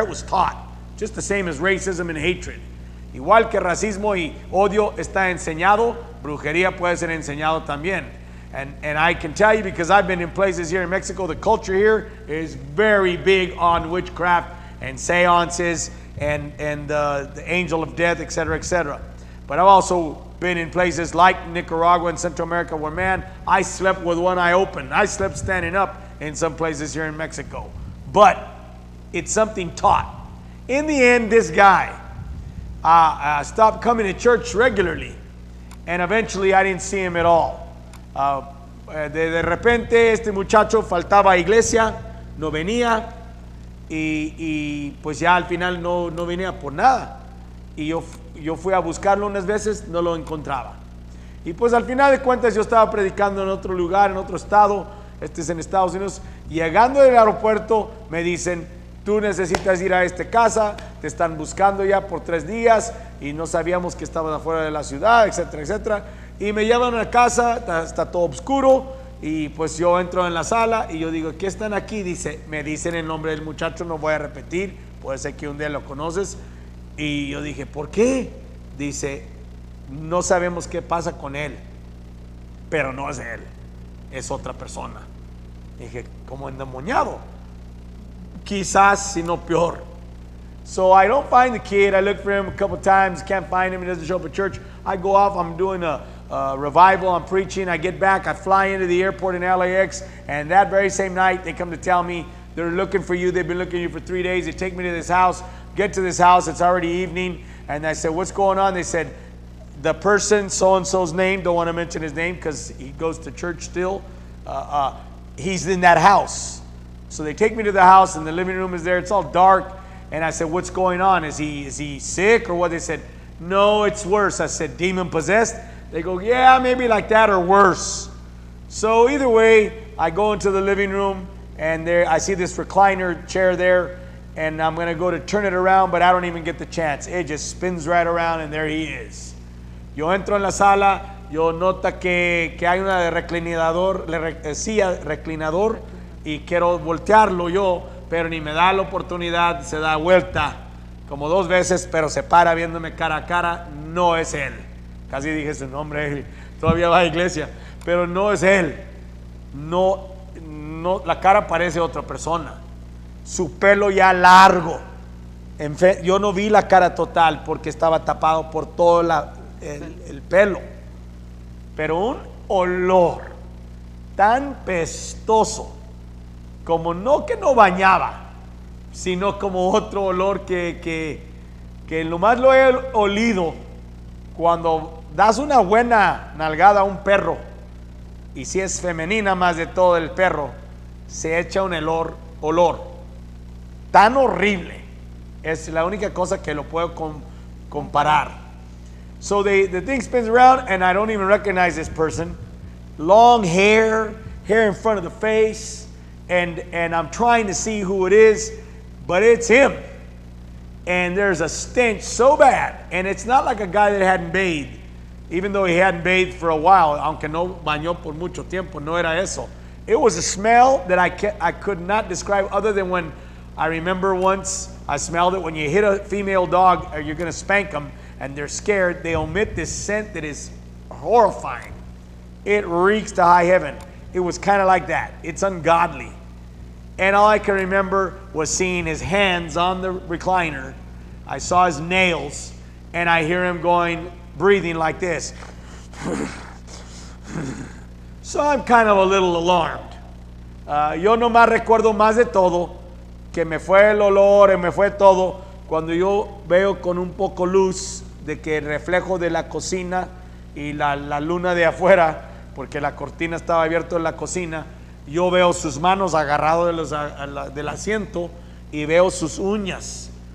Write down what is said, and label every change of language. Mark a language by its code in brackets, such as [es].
[en] It was taught, just the same as racism and hatred. [es] Igual que racismo y odio está enseñado, brujería puede ser enseñado también. [en] And I can tell you, because I've been in places here in Mexico, the culture here is very big on witchcraft and seances and the angel of death, etc., etc. But I've also been in places like Nicaragua and Central America where, man, I slept with one eye open. I slept standing up in some places here in Mexico. But it's something taught. In the end, this guy stopped coming to church regularly. And eventually I didn't see him at all. [es] De repente este muchacho faltaba a iglesia, no venía y pues ya al final no venía por nada. Y yo fui a buscarlo unas veces, no lo encontraba. Y pues al final de cuentas yo estaba predicando en otro lugar, en otro estado, este es en Estados Unidos. Llegando del aeropuerto me dicen, tú necesitas ir a esta casa, te están buscando ya por 3 días y no sabíamos que estabas afuera de la ciudad, etcétera, etcétera. Y me llevan a la casa, está todo oscuro y pues yo entro en la sala y yo digo, ¿qué están aquí? Me dicen el nombre del muchacho, no voy a repetir, puede ser que un día lo conoces. Y yo dije, ¿por qué? Dice, no sabemos qué pasa con él, pero no es él, es otra persona. Dije, como endemoniado, quizás, si no peor. [en] So I don't find the kid. I look for him a couple times, can't find him, he doesn't show up at church. I go off, I'm doing a revival, I'm preaching, I get back, I fly into the airport in LAX, and that very same night they come to tell me they're looking for you, they've been looking for you for 3 days. They take me to this house, get to this house, it's already evening, and I said, what's going on? They said, the person, so-and-so's name, don't want to mention his name because he goes to church still, he's in that house. So they take me to the house and the living room is there, it's all dark, and I said, what's going on? Is he sick or what? They said, no, it's worse. I said, demon possessed? They go, yeah, maybe like that or worse. So either way, I go into the living room and there I see this recliner chair there, and I'm going to go to turn it around, but I don't even get the chance. It just spins right around and there he is. [es] Yo entro en la sala, yo nota que hay una de silla reclinador y quiero voltearlo yo, pero ni me da la oportunidad, se da vuelta como 2 veces, pero se para viéndome cara a cara, no es él. Casi dije su nombre, todavía va a la iglesia, pero no es él. No, la cara parece otra persona. Su pelo ya largo. Yo no vi la cara total porque estaba tapado por todo el pelo. Pero un olor tan pestoso, como no que no bañaba, sino como otro olor que nomás lo he olido cuando das una buena nalgada a un perro, y si es femenina más de todo el perro, se echa un olor tan horrible. Es la única cosa que lo puedo comparar. [en] So the thing spins around and I don't even recognize this person. Long hair in front of the face, and I'm trying to see who it is, but it's him. And there's a stench so bad, and it's not like a guy that hadn't bathed, even though he hadn't bathed for a while, [es] aunque no bañó por mucho tiempo, no era eso. [en] It was a smell that I could not describe, other than when I remember once I smelled it when you hit a female dog or you're going to spank them and they're scared, they emit this scent that is horrifying. It reeks to high heaven. It was kind of like that. It's ungodly. And all I can remember was seeing his hands on the recliner. I saw his nails, and I hear him breathing like this. So I'm kind of a little alarmed. [es] Yo nomás recuerdo más de todo, que me fue el olor y me fue todo, cuando yo veo con un poco luz de que el reflejo de la cocina y la luna de afuera, porque la cortina estaba abierta en la cocina, yo veo sus manos agarradas del asiento y veo sus uñas.